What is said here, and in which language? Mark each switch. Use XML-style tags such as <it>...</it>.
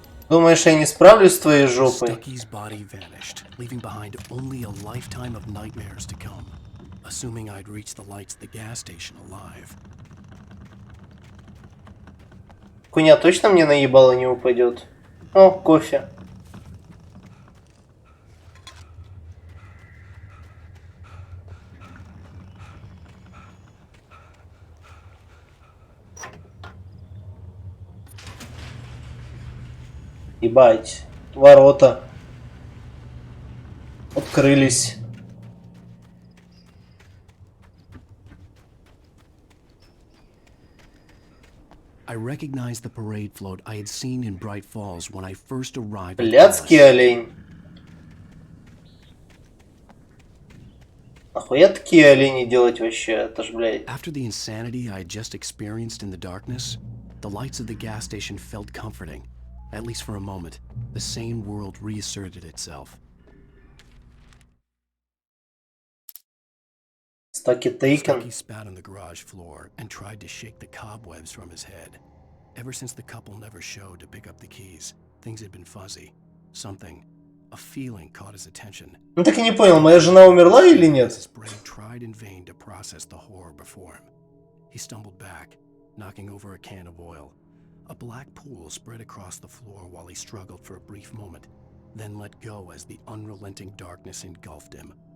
<ru>Думаешь, я не справлюсь с твоей жопой?</ru> <en>Stucky's body vanished, leaving behind only a lifetime of nightmares to come. Assuming I'd reach the lights at the gas station alive.</en> <ru>Хуйня точно мне наебало не упадет? О, кофе. Ебать, ворота открылись.</ru> <en>I recognized the parade float I had seen in Bright Falls when I first arrived.</en> <ru>Блядский олень. Нахуя такие олени делать вообще? Это ж, блядь.</ru> <en>After the insanity I had just experienced in the darkness, the lights of the gas station felt comforting. At least for a moment, the sane world reasserted itself. Stucky spat on the garage floor and tried to shake the cobwebs from his head. Ever since the couple never showed to pick up the keys, things had been fuzzy. Something, a feeling caught his attention.</en> <ru>Ну так и не понял, моя жена умерла или нет?</ru> <en>His brain tried in vain to process the horror before him. He stumbled back, knocking over a can of oil. A black pool spread across the floor while he struggled for a brief moment, then let go as the unrelenting darkness engulfed him.</en>